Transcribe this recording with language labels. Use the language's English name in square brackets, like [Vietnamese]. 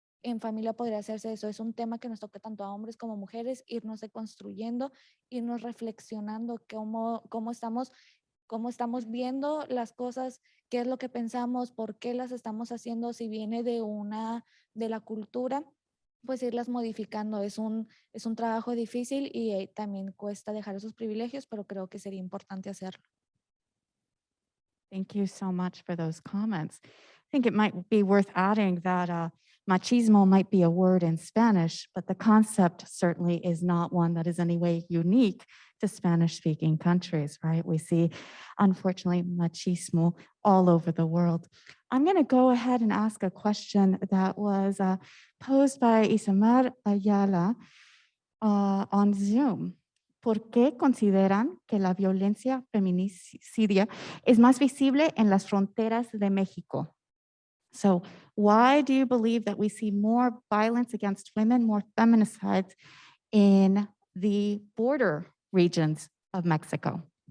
[Spanish] en familia podría hacerse eso. Es un tema que nos toca tanto a hombres como mujeres, irnos construyendo, irnos reflexionando cómo estamos viendo las cosas, qué es lo que pensamos, por qué las estamos haciendo, si viene de la cultura, pues irlas modificando. Es un trabajo difícil y también cuesta dejar esos privilegios, pero creo que sería importante hacerlo. [English] Thank you so much for those comments. I think it might be worth adding that machismo might be a word in Spanish, but the concept certainly is not one that is any way unique to Spanish-speaking countries, right? We see, unfortunately, machismo all over the world. I'm going to go ahead and ask a question that was posed by Isamar Ayala on Zoom. [Spanish] ¿Por qué consideran que la violencia feminicidia es más visible en las fronteras de México? [English] So why do you believe that we see more violence against women, more feminicides in the border regions of Mexico?